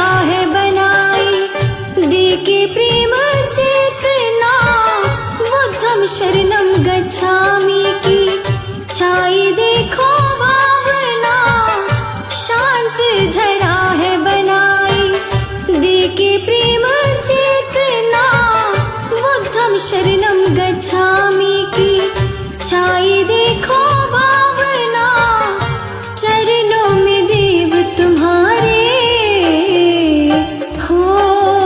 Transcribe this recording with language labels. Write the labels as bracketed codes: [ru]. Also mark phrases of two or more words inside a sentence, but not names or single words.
[hi] है बनाई दे के प्रेम चेतना। [pi] बुद्धम शरणम गच्छामि [hi] की छाई देखो भावना। शांत धरा है बनाई दे के प्रेम चेतना। [pi] बुद्धम शरणम गच्छामि [hi] की छाई देखो भावना। चरणों में देव तुम्हारे हो,